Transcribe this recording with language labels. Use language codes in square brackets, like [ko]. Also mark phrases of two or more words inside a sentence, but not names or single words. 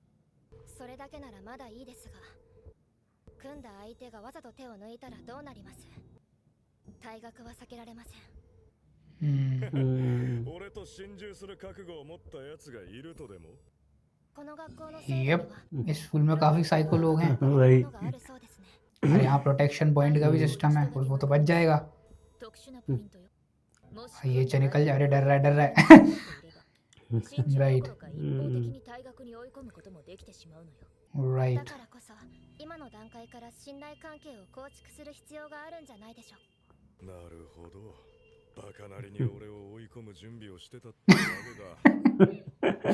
[ja] それだけならまだいいですが、組んだ相手がわざと手を抜いたらどうなります？退学は避けられません。俺と心中する覚悟を持ったやつがいるとでも。この学校の生徒には [hi] इस स्कूल में काफी साइको लोग हैं। वही। [ja] があるそうですね。 [hi] और यहाँ [en] protection point [hi] का भी सिस्टम है, वो तो बच जाएगा। [ja] 特殊なポイントよ。もし [hi] ये जो निकल जा रहे, डर रहा है डर रहा है। [ja] 心中どころか一方的に退学に追い込むこともできてしまうのよ。 [en] राइट [ja] だからこそ今の段階から信頼関係を構築する必要があるんじゃないでしょう。なるほど。バカなりに俺を追い込む準備をしてたってわけだ。